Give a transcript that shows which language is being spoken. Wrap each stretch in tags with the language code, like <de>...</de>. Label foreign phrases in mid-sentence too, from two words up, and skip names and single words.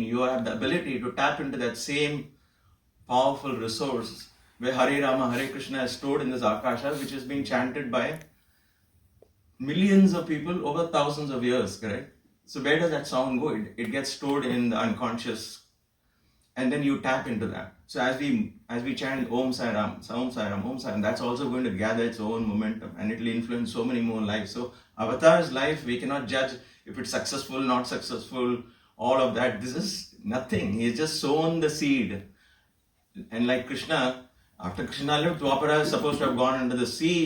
<en>You have the ability to tap into that same powerful resource where</en> <sa>Hare Rama, Hare Krishna</sa> <en>is stored in this Akasha, which is being chanted by millions of people over thousands of years, correct? So where does that sound go? It gets stored in the unconscious, and then you tap into that. So as we chant</en> <sa>Om Sai Ram, Om Sai Ram, Om Sai Ram,</sa> <en>that's also going to gather its own momentum, and it will influence so many more lives. So Avatar's life, we cannot judge if it's successful, not successful, all of that. This is nothing. He's just sown the seed. And like Krishna, after Krishna lived, Dwapara is supposed to have gone into the sea.</en>